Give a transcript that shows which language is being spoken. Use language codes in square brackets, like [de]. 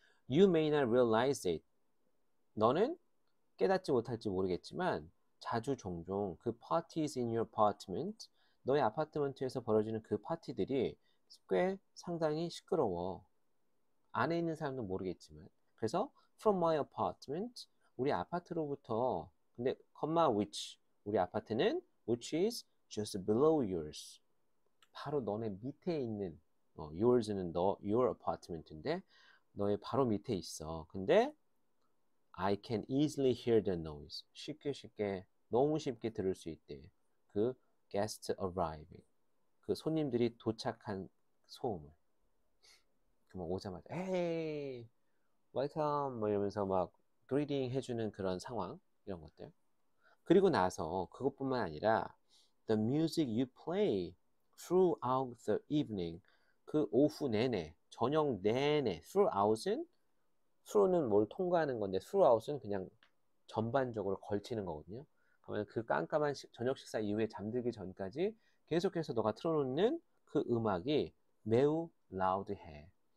[en] You may not realize it. [ko] 너는 깨닫지 못할지 모르겠지만 자주 종종 그 [en] parties in your apartment, [ko] 너의 아파트먼트에서 벌어지는 그 파티들이 꽤 상당히 시끄러워. 안에 있는 사람도 모르겠지만. [en] 그래서 from my apartment, [ko] 우리 아파트로부터 근데 [en] which, [ko] 우리 아파트는 [en] which is just below yours. [ko] 바로 너네 밑에 있는 yours는 your apartment인데 너의 바로 밑에 있어. [en] 근데 I can easily hear the noise. [ko] 쉽게 너무 쉽게 들을 수 있대. [en] 그 guest arriving. [ko] 그 손님들이 도착한 소음을. 그만 오자마자 [en] hey, welcome [ko] 뭐 이러면서 막 greeting 해주는 그런 상황 이런 것들. 그리고 나서 그것뿐만 아니라 [en] the music you play throughout the evening. [ko] 그 오후 내내, 저녁 내내. throughout은 through는 뭘 통과하는 건데 throughout은 그냥 전반적으로 걸치는 거거든요. 그러면 그 깜깜한 저녁 식사 이후에 잠들기 전까지 계속해서 너가 틀어놓는 그 음악이 매우 loud해.